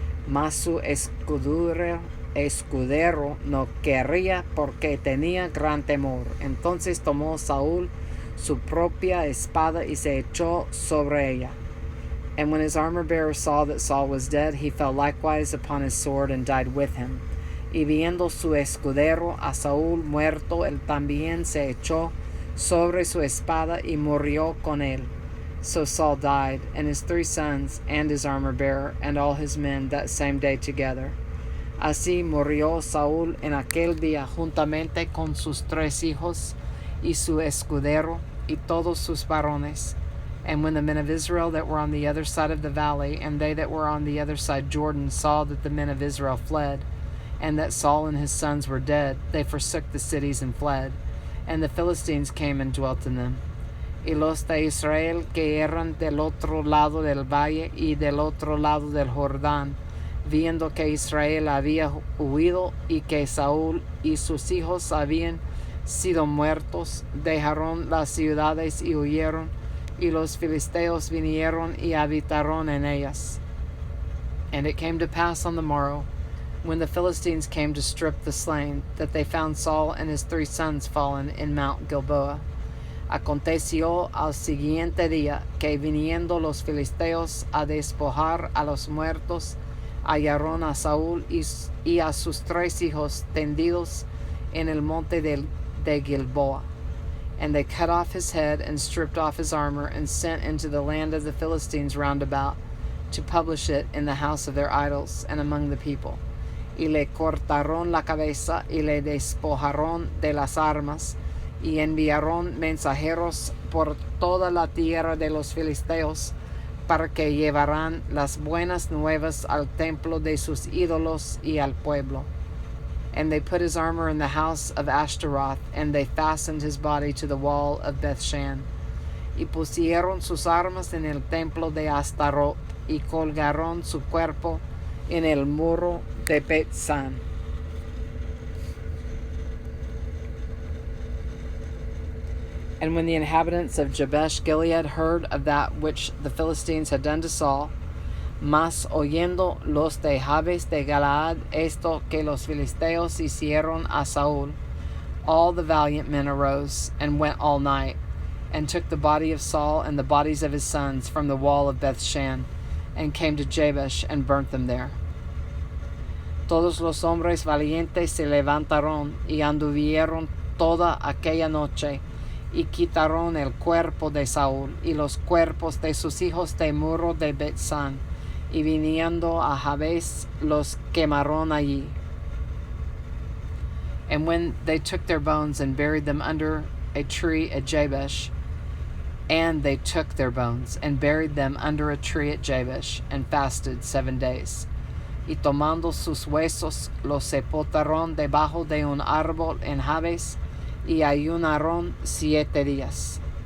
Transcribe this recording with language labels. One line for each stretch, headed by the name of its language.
Spanish: Mas su escudero no quería, porque tenía gran temor. Entonces tomó Saúl su propia espada y se echó sobre ella.
English: And when his armor-bearer saw that Saul was dead, he fell likewise upon his sword and died with him.
Spanish: Y viendo su escudero a Saúl muerto, él también se echó sobre su espada y murió con él.
English: So Saul died, and his 3 sons, and his armor-bearer, and all his men that same day together.
Spanish: Así murió Saúl en aquel día juntamente con sus 3 hijos y su escudero y todos sus varones.
English: And when the men of Israel that were on the other side of the valley, and they that were on the other side Jordan, saw that the men of Israel fled, and that Saul and his sons were dead, they forsook the cities and fled. And the Philistines came and dwelt in them.
Spanish: Y los de Israel que eran del otro lado del valle y del otro lado del Jordán, viendo que Israel había huido y que Saúl y sus hijos habían sido muertos, dejaron las ciudades y huyeron, y los filisteos vinieron y habitaron en ellas.
English: And it came to pass on the morrow, when the Philistines came to strip the slain, that they found Saul and his 3 sons fallen in Mount Gilboa.
Spanish: Aconteció al siguiente día, que viniendo los filisteos a despojar a los muertos, hallaron a Saúl y a sus 3 hijos tendidos en el monte de Gilboa.
English: And they cut off his head, and stripped off his armor, and sent into the land of the Philistines round about, to publish it in the house of their idols, and among the people.
Spanish: Y le cortaron la cabeza, y le despojaron de las armas, y enviaron mensajeros por toda la tierra de los filisteos, para que llevaran las buenas nuevas al templo de sus ídolos y al pueblo.
English: And they put his armor in the house of Ashtaroth, and they fastened his body to the wall of Bethshan.
Spanish: Y pusieron sus armas en el templo de Astaroth, y colgaron su cuerpo en el muro de Bethsan.
English: And when the inhabitants of Jabesh Gilead heard of that which the Philistines had done to Saul,
Spanish: mas oyendo los de Jabes de Galaad esto que los filisteos hicieron a Saúl,
English: all the valiant men arose, and went all night, and took the body of Saul and the bodies of his sons from the wall of Bethshan, and came to Jabesh, and burnt them there.
Spanish: Todos los hombres valientes se levantaron, y anduvieron toda aquella noche, y quitaron el cuerpo de Saúl, y los cuerpos de sus hijos de muro de Bethsan, y viniendo a Jabes los quemaron allí.
English: And when they took their bones and buried them under a tree at Jabesh, and they took their bones and buried them under a tree at Jabesh, and fasted 7 days.
Spanish: Y tomando sus huesos los sepultaron debajo de un árbol en Jabes, y ayunaron 7 días.